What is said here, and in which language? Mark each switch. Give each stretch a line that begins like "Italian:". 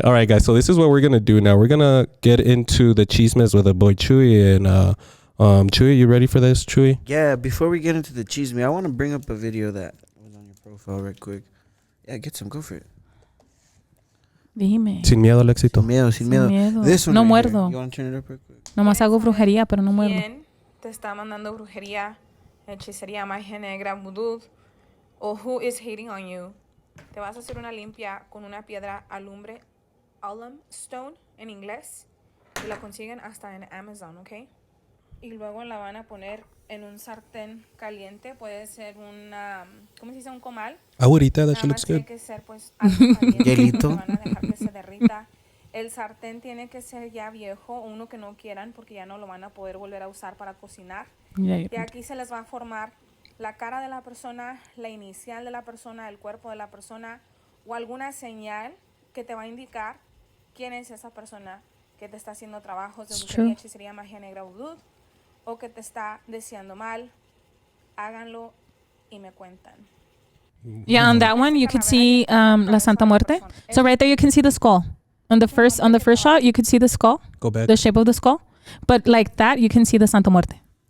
English: All right, guys. So this is what we're going to do now. We're going to get into the chismes with a boy Chuy. And Chuy, you ready for this, Chuy? Yeah, before we get into the chisme, I want to bring up a video that was on your profile right quick. Yeah, go for it.
Spanish: Dime. Sin miedo al éxito. Sin miedo.
English: This one
Spanish: no
English: right
Spanish: muerdo.
English: Here. You want to turn it up real quick?
Spanish: Nomás hago brujería, pero no muerdo. ¿Quién te está mandando brujería, hechicería, magia negra, vudú? O
English: who is hating on you?
Spanish: Te vas a hacer una limpia con una piedra alumbre, alum stone en inglés, y la consiguen hasta en Amazon, ¿ok? Y luego la van a poner en un sartén caliente, puede ser una, ¿cómo se dice? Un comal.
English: Ahorita, that looks good.
Spanish: Tiene que ser pues algo caliente. Hielito. Van a dejar que se derrita. El sartén tiene que ser ya viejo, uno que no quieran porque ya no lo van a poder volver a usar para cocinar. Y aquí se les va a formar la cara de la persona, la inicial de la persona, el cuerpo de la persona o alguna señal que te va a indicar quién es esa persona que te está haciendo trabajos de brujería, hechicería, magia negra, vudú, o que te está deseando mal. Háganlo y me cuentan.
English: Yeah, on that one you could see La Santa Muerte. So right there you can see the skull. On the first shot you could see the skull. Go back. The shape of the skull. But like that you can see the Santa Muerte.